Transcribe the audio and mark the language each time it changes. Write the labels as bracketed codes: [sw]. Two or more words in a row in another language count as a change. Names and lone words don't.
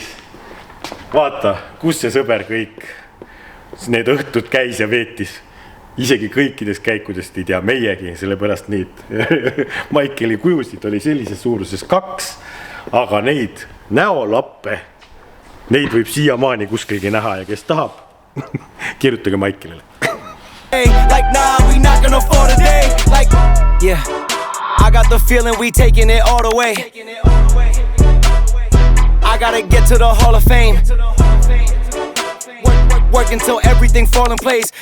[et] Vaata, kus see sõber kõik need õhtud käis ja veetis. Isegi kõikidest käikudest ei tea meiegi, sellepärast neid Maikeli kujusid oli sellises suuruses 2, aga neid näolappe, neid võib siiamaani kuskilgi näha ja kes tahab, kirjutage Maikelile. [en] Like nah, we not gonna fall today. Like yeah, I got the feeling we taking it all the way. I gotta get to the Hall of Fame. Work until everything fall in place.